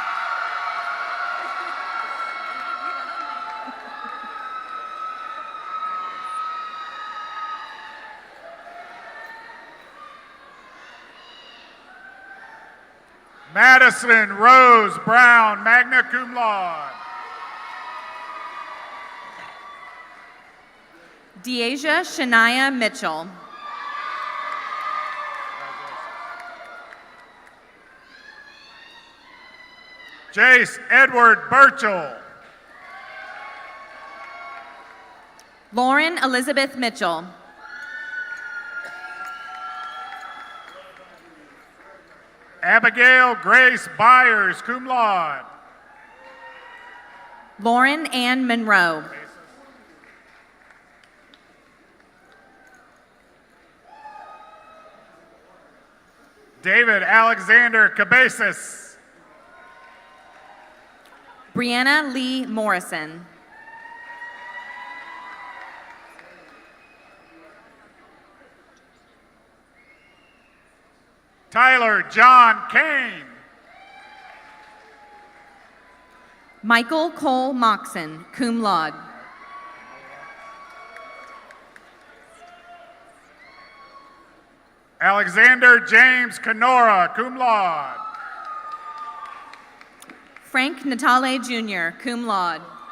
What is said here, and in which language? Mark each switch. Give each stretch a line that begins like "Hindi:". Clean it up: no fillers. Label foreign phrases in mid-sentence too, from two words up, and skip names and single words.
English: Madison Rose Brown,
Latin: magna cum laude.
English: Deasia Shania Mitchell. Jace Edward Burchell. Lauren Elizabeth Mitchell. Abigail Grace Byers,
Latin: cum laude.
English: Lauren Ann Monroe. David Alexander Cabezas. Brianna Lee Morrison. Tyler John Kane. Michael Cole Moxon,
Latin: cum laude.
English: Alexander James Canora,
Latin: cum laude.
English: Frank Natale Jr.,
Latin: cum laude.